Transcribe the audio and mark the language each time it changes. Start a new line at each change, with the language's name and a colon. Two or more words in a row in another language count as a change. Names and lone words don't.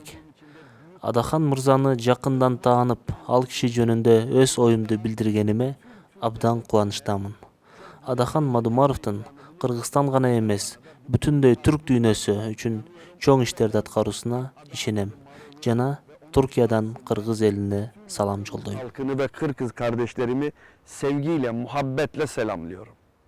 Kyrgyz: Адахан мырзаны жакындан таанып, ал киши жөнүндө өз оюмду билдиргениме абдан кубанычтамын. Адахан Мадумаровдун Кыргызстан гана эмес, бүтүндөй түрк дүйнөсү үчүн чоң иштерди аткаруусуна ишенем жана
Turkish: Türkiye'den Kırgız eline salam yollayayım. Halkını ve Kırgız kardeşlerimi sevgiyle, muhabbetle selamlıyorum.